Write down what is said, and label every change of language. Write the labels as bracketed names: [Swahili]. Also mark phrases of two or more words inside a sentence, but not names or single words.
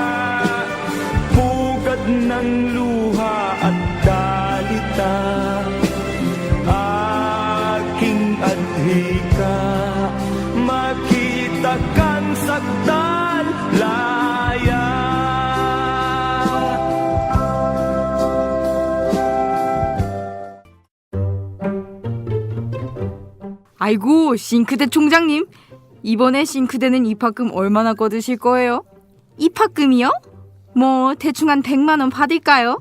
[Filipino] pugad ng luha at dalita, aking adhika, makita kang sakdal laya. [Korean] 아이고, 싱크대 총장님. 이번에 싱크대는 입학금 얼마나 거두실 거예요? 입학금이요? 뭐 대충 한 100만 원 받을까요?